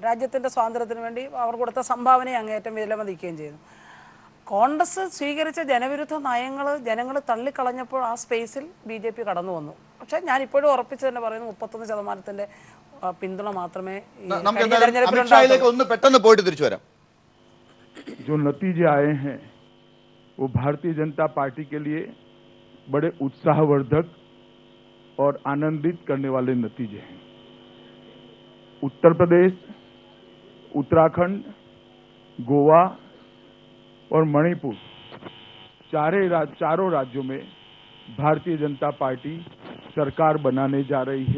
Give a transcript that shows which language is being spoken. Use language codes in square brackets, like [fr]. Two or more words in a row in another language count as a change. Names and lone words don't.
[ml] രാജ്യത്തിൻ്റെ സ്വാതന്ത്ര്യത്തിന് വേണ്ടി അവർ കൊടുത്ത സംഭാവനയെ അങ്ങേയറ്റം വിലമതിക്കുകയും ചെയ്തു. കോൺഗ്രസ് സ്വീകരിച്ച ജനവിരുദ്ധ നയങ്ങൾ ജനങ്ങൾ തള്ളിക്കളഞ്ഞപ്പോൾ ആ സ്പേസിൽ BJP കടന്നു വന്നു. പക്ഷേ ഞാൻ ഇപ്പോഴും ഉറപ്പിച്ച് തന്നെ പറയുന്നു, 31% പിന്തുണ മാത്രമേ ഒന്ന് പെട്ടെന്ന് പോയിട്ട് തിരിച്ചു വരാം. [hi] जो नतीजे आए हैं वो भारतीय जनता पार्टी के लिए बड़े उत्साहवर्धक और आनंदित करने वाले नतीजे हैं. उत्तर प्रदेश, उत्तराखंड, गोवा और मणिपुर चारों राज्यों में भारतीय जनता पार्टी सरकार बनाने जा रही है.